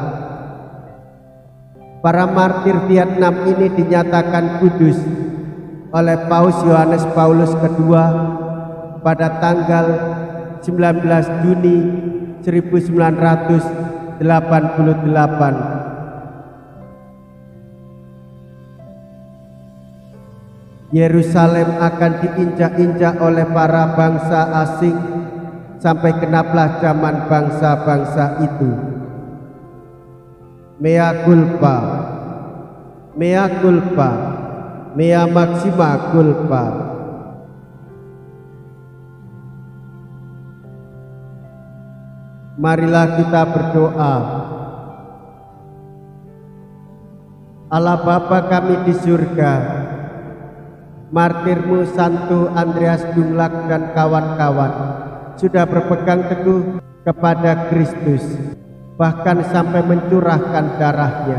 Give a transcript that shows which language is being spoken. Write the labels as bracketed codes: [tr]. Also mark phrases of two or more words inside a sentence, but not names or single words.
[id] Para martir Vietnam ini dinyatakan kudus oleh Paus Yohanes Paulus II pada tanggal 19 Juni 1988. Yerusalem akan diinjak-injak oleh para bangsa asing sampai genaplah zaman bangsa-bangsa itu. [la] Mea culpa, mea culpa, mea maxima culpa. [id] Marilah kita berdoa. Allah Bapa kami di surga, martirmu Santo Andreas Dunglac dan kawan-kawan sudah berpegang teguh kepada Kristus, bahkan sampai mencurahkan darahnya.